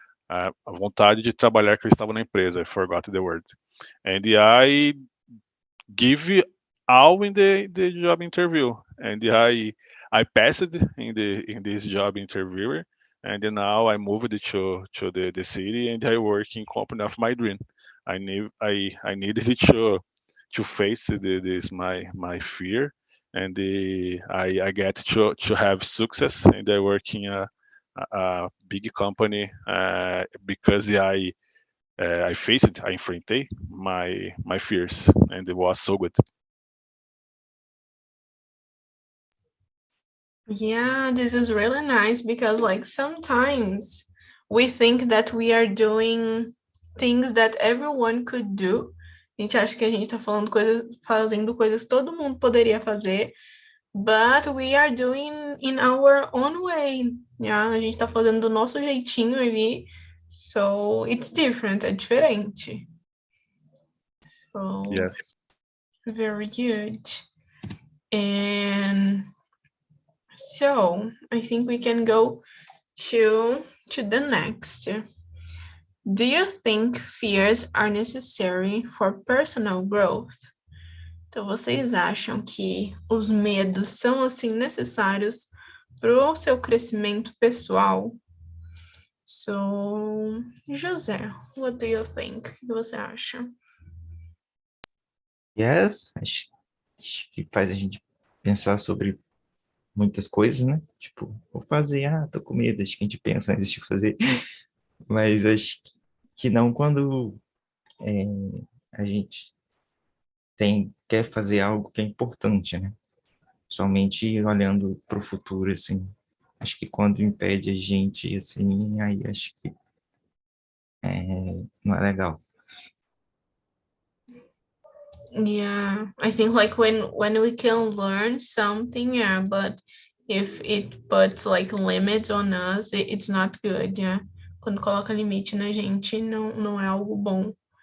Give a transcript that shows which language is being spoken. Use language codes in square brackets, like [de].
[pt] A vontade de trabalhar que eu estava na empresa. [en] I forgot the word. And I give all in the job interview, and I passed in this job interview, and then now I moved to the city, and I work in company of my dream. I needed to face this my fear, and I get to have success, and I work in a big company because I faced, I enfrentei my fears, and it was so good. Yeah, this is really nice because like sometimes we think that we are doing things that everyone could do. [pt] A gente acha que a gente tá fazendo coisas que todo mundo poderia fazer, [en] but we are doing in our own way. [pt] Yeah, a gente tá fazendo do nosso jeitinho ali. [en] So it's different, [pt] é diferente. [en] So Yes. very good. And so I think we can go to the next. Do you think fears are necessary for personal growth? [pt] Então, vocês acham que os medos são, assim, necessários para o seu crescimento pessoal? [en] So, José, what do you think? [pt] O que você acha? Yes, acho que faz a gente pensar sobre muitas coisas, né? Tipo, vou fazer, tô com medo, acho que a gente pensa antes de fazer, mas acho que não quando a gente quer fazer algo que é importante, né? Somente olhando para o futuro, assim. Acho que quando impede a gente, assim, aí acho que não é legal. [en] Yeah, I think like when we can learn something, yeah, but if it puts like limits on us, it's not good, yeah. [pt] Quando coloca limite na gente, não é algo bom.